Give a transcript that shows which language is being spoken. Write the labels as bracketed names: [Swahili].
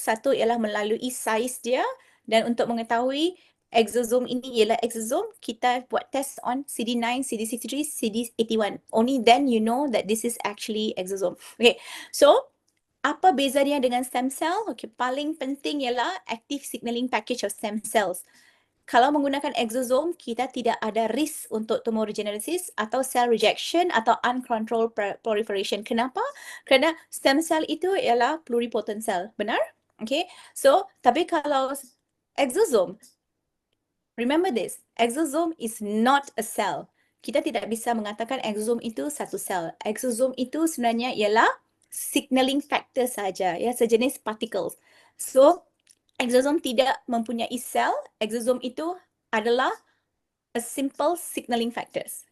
[Malay] Satu ialah melalui size dia, dan untuk mengetahui exosome ini ialah exosome, kita buat test on CD9, CD63, CD81. [English] Only then you know that this is actually exosome. [Malay] Okay, so apa beza dia dengan stem cell? [English] Okay, [Malay] paling penting ialah [English] active signaling package of stem cells. [Malay] Kalau menggunakan exosome, kita tidak ada risk untuk tumor regenesis atau cell rejection atau uncontrolled proliferation. Kenapa? Kerana stem cell itu ialah pluripotent cell. Benar? Okay. So, tapi kalau [English] exosome, remember this, exosome is not a cell. [Malay] Kita tidak bisa mengatakan exosome itu satu sel. Exosome itu sebenarnya ialah signaling factor saja, ya, sejenis particles. So, exosome tidak mempunyai sel. [English] Exosome [Malay] itu adalah [English] a simple signaling factors.